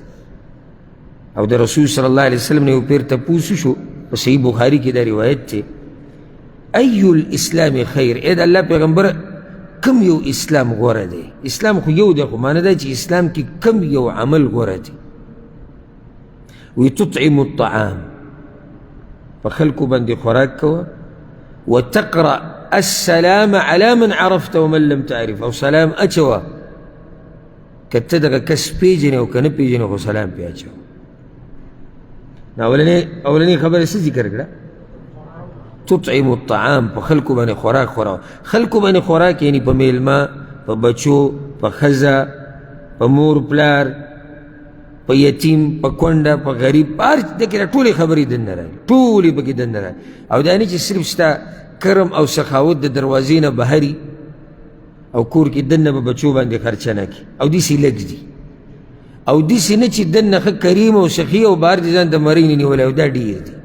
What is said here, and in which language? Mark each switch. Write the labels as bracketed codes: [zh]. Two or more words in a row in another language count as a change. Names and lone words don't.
[ps] او د رسول [ar] صلی الله علیه وسلم [ps] نه یو پیر تپوس شو، په صحیح بخاري کې دا روایت دی، [ar] ای الاسلام خیر، [ps] ای د الله پیغمبر کم یو اسلام غوره دی؟ اسلام خو یو دی، خو معنی دا چې اسلام کې کم یو عمل غوره دی؟ [ar] وی تطعم الطعام، [ps] په خلکو باندې خوراک کوه، [ar] وتقرأ السلام على من عرفت ومن لم تعرف، [ps] او سلام اچوا کته دغه کس پیژنې او که نه پیژنې خو سلام پې اچوه. اولنې خبره څه ذکر کړه؟ [ar] تطعم الطعام، [ps] په خلکو باندې خوراک خوراوه. خلکو باندې خوراک یعنی په میلمه، په بچو، په ښځه، په مور پلار، په یتیم، په کونډه، په غریب، په هر دکې ټولې خبرې دننه راغلي، ټولې پکې دننه راغلي. او دا نه چې صرف ستا کرم او سخاوت د دروازې نه بهري او کور کې دننه به بچو باندې خرچه نه کړي، او داسې لږ دي، او داسې نه چې دننه ښه کریم او سخي او بهر دې ځان د مرۍ نه نیولی، او دا ډېر دي.